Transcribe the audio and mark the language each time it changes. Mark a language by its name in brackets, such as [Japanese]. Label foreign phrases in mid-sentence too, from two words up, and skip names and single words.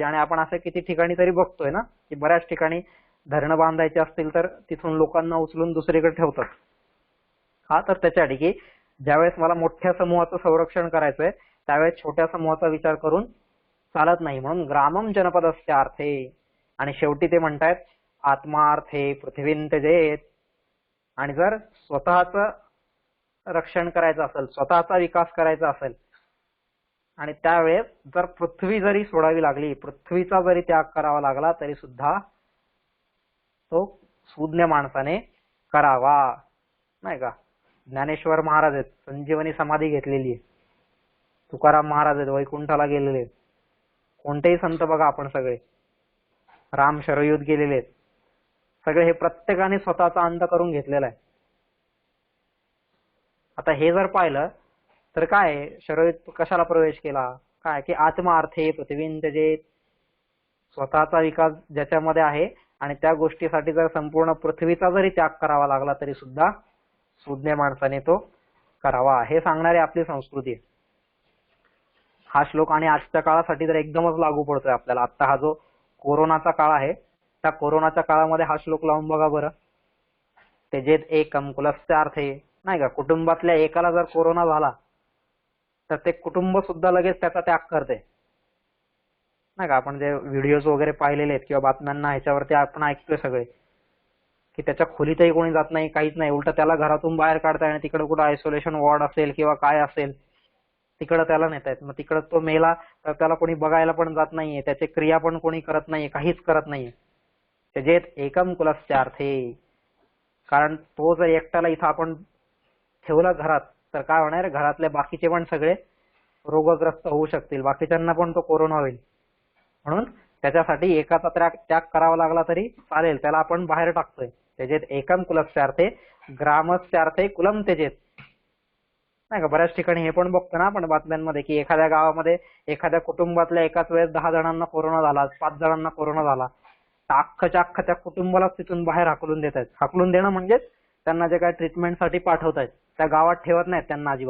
[Marathi] आणि आपण असं किती ठिकाणी तरी बघतोय ना, की बऱ्याच ठिकाणी धरणं बांधायचे असतील तर तिथून लोकांना उचलून दुसरीकडे ठेवतात. हा, तर त्याच्यासाठी की ज्यावेळेस मला मोठ्या समूहाचं संरक्षण करायचंय त्यावेळेस छोट्या समूहाचा विचार करून चालत नाही. [Sanskrit] म्हणून ग्रामम जनपदस्यार्थे. [Marathi] आणि शेवटी ते म्हणतायत [Sanskrit] आत्मार्थे पृथ्वीं त्यजेत. [Marathi] आणि जर स्वतःचं रक्षण करायचं असेल, स्वतःचा विकास करायचा असेल, आणि त्यावेळेस जर पृथ्वी जरी सोडावी लागली, पृथ्वीचा जरी त्याग करावा लागला तरी सुद्धा तो सुज्ञ माणसाने करावा, नाही का. ज्ञानेश्वर महाराज आहेत, संजीवनी समाधी घेतलेली आहे. तुकाराम महाराज आहेत, वैकुंठाला गेलेले आहेत. कोणतेही संत बघा आपण सगळे, राम शरयुत गेलेले आहेत, सगळे हे प्रत्येकाने स्वतःचा अंत करून घेतलेला आहे. आता हे जर पाहिलं तर काय, शरयुत कशाला प्रवेश केला? काय की [Sanskrit] आत्मार्थे पृथ्वीं त्यजेत. [Marathi] स्वतःचा विकास ज्याच्यामध्ये आहे आणि त्या गोष्टीसाठी जर संपूर्ण पृथ्वीचा जरी त्याग करावा लागला तरी सुद्धा सुज्ञ माणसाने तो करावा, हे सांगणारी आपली संस्कृती आहे. हा श्लोक आणि आजच्या काळासाठी तर एकदमच लागू पडतोय आपल्याला. आता हा जो कोरोनाचा काळ आहे, त्या कोरोनाच्या काळामध्ये हा श्लोक लावून बघा बरं. [Sanskrit] त्यजेत एकम कुलस्यार्थे, [Marathi] नाही का. कुटुंबातल्या एकाला जर कोरोना झाला तर ते कुटुंब सुद्धा लगेच त्याचा त्याग करते, नाही का. आपण जे व्हिडिओज वगैरे पाहिलेले आहेत किंवा बातम्यांना ह्याच्यावरती आपण ऐकतोय सगळे, की त्याच्या खोलीतही कोणी जात नाही, काहीच नाही, उलट त्याला घरातून बाहेर काढताय आणि तिकडे कुठं [English] isolation ward [Marathi] असेल किंवा काय असेल तिकडे त्याला नेतायत. मग तिकडे तो मेला तर त्याला कोणी बघायला पण जात नाहीये, त्याचे क्रिया पण कोणी करत नाहीये, काहीच करत नाहीये. [Sanskrit] त्यजेत एकम कुलस्यार्थे. [Marathi] कारण तो जर एकट्याला इथं आपण ठेवला घरात तर काय होणार, घरातले बाकीचे पण सगळे रोगग्रस्त होऊ शकतील, बाकीच्यांना पण तो कोरोना होईल. म्हणून त्याच्यासाठी एकाचा त्याग करावा लागला तरी चालेल, त्याला आपण बाहेर टाकतोय. [Sanskrit] त्यजेत एकम कुलस्यार्थे ग्रामस्यार्थे कुलम त्यजेत, [Marathi] नाही का. बऱ्याच ठिकाणी हे पण बघतो ना आपण बातम्यांमध्ये, की एखाद्या गावामध्ये एखाद्या कुटुंबातल्या एकाच वेळेस 10 जणांना कोरोना झाला, 5 जणांना कोरोना झाला, तर अख्खच्या अख्खा त्या कुटुंबालाच तिथून बाहेर हाकलून देत आहेत. हाकलून देणं म्हणजेच त्यांना जे काय ट्रीटमेंटसाठी पाठवतायत त्या गावात ठेवत नाहीत त्यांना अजिबात.